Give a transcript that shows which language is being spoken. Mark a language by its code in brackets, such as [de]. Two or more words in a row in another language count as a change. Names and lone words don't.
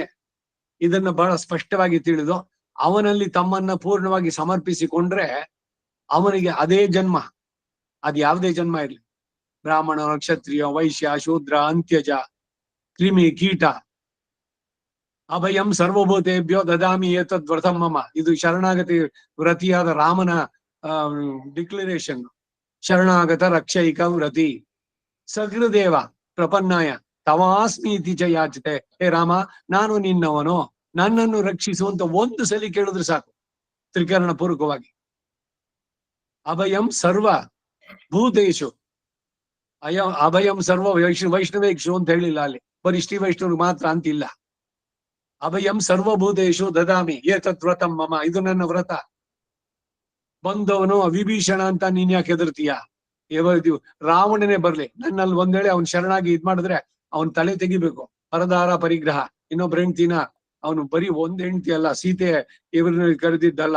[kn] ಇದನ್ನ ಬಹಳ ಸ್ಪಷ್ಟವಾಗಿ ತಿಳಿದು ಅವನಲ್ಲಿ ತಮ್ಮನ್ನ ಪೂರ್ಣವಾಗಿ ಸಮರ್ಪಿಸಿಕೊಂಡ್ರೆ ಅವನಿಗೆ ಅದೇ ಜನ್ಮ, ಅದ್ ಯಾವುದೇ ಜನ್ಮ ಇರ್ಲಿ, ಬ್ರಾಹ್ಮಣ, ಕ್ಷತ್ರಿಯ, ವೈಶ್ಯ, ಶೂದ್ರ, ಅಂತ್ಯಜ, ಕ್ರಿಮಿ, ಕೀಟ, [sa] ಅಭಯಂ ಸರ್ವಭೂತೇಭ್ಯೋ ದದಾಮಿ ಏತದ್ ವ್ರತಂ ಮಮ. [kn] ಇದು ಶರಣಾಗತಿ ವ್ರತಿಯಾದ ರಾಮನ ಡಿಕ್ಲರೇಷನ್. [sa] ಶರಣಾಗತ ರಕ್ಷೈಕ ವ್ರತಿ ಸಹೃದೇವ ಪ್ರಪನ್ನಾಯ ತವಾಸ್ಮಿ ಇತಿ ಚ ಯಾಚತೆ. [kn] ಹೇ ರಾಮ, ನಾನು ನಿನ್ನವನು, ನನ್ನನ್ನು ರಕ್ಷಿಸುವಂತ ಒಂದು ಸಲಿ ಕೇಳಿದ್ರೆ ಸಾಕು, ತ್ರಿಕರಣ ಪೂರ್ವಕವಾಗಿ. [sa] ಅಭಯಂ ಸರ್ವ ಭೂತೇಶು, ಅಭಯಂ ಸರ್ವ ವೈಷ್ಣವೇಕ್ಷು [kn] ಅಂತ ಹೇಳಿಲ್ಲ ಅಲ್ಲಿ, ಬರೀ ಶ್ರೀ ವೈಷ್ಣವ್ರಿಗೆ ಮಾತ್ರ ಅಂತಿಲ್ಲ. [sa] ಅಭಯಂ ಸರ್ವಭೂತೇಶು ದದಾಮಿ ಏತತ್ ವ್ರತಂ ಮಮ. [kn] ಇದು ನನ್ನ ವ್ರತ. ಬಂದವನು ವಿಭೀಷಣ ಅಂತ ನೀನ್ ಯಾಕೆ ಹೆದರ್ತೀಯ? ರಾವಣನೇ ಬರ್ಲಿ, ನನ್ನಲ್ಲಿ ಒಂದ್ ವೇಳೆ ಅವ್ನ್ ಶರಣಾಗಿ ಇದ್ ಮಾಡಿದ್ರೆ ಅವನ್ ತಲೆ ತೆಗಿಬೇಕು. [sa] ಪರದಾರ ಪರಿಗ್ರಹ. [kn] ಇನ್ನೊಬ್ಬ ಹೆಂಡ್ತಿನ ಅವನು ಬರೀ ಒಂದ್ ಹೆಂಡ್ತಿ ಅಲ್ಲ, ಸೀತೆ ಇವ್ರನ್ನ ಕರೆದಿದ್ದಲ್ಲ.